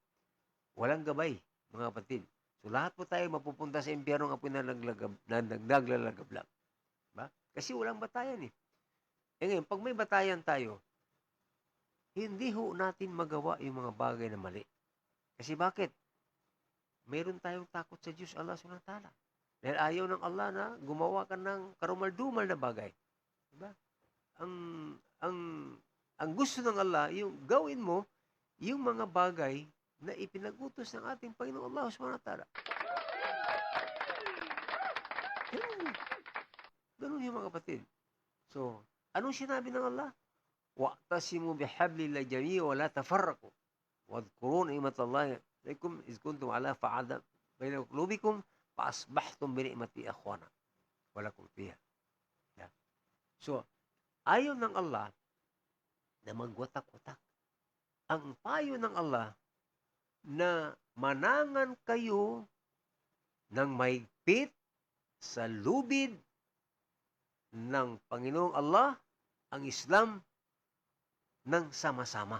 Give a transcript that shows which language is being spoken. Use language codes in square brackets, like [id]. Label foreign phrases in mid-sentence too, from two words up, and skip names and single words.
[tl] Walang gabay, mga kapatid. So lahat po tayo mapupunta sa impyerno nga po na naglalagablag. Diba? Kasi walang batayan eh. Ngayon, pag may batayan tayo, hindi ho natin magawa yung mga bagay na mali. Kasi bakit? Mayroon tayong takot sa Diyos Allah [ar] سبحانه وتعالى. [tl] Dahil ayaw ng Allah na gumawa ka ng karumal-dumal na bagay. Diba? Ang gusto ng Allah, yung gawin mo, yung mga bagay na ipinagutos ng ating Panginoong Allah [ar] سبحانه وتعالى. [tl] Ganun yung mga kapatid. So, anong sinabi ng Allah? [ar] وَاعْتَصِمُوا بِحَبْلِ اللَّهِ جَمِيعًا وَلَا تَفَرَّقُوا وَاذْكُرُوا نِعْمَةَ اللَّهِ عَلَيْكُمْ إِذْ كُنتُمْ عَلَىٰ فَعَدَ بَيْنَ قُلُوبِكُمْ فَأَصْبَحْتُمْ بِنِعْمَتِهِ إِخْوَانًا وَلَكُمْ فِيهَا. [tl] Yeah. So, ayaw ng Allah na magwatak-watak. Ang payo ng Allah na manangan kayo ng mahigpit sa lubid ng Panginoong Allah, ang Islam, ng sama-sama.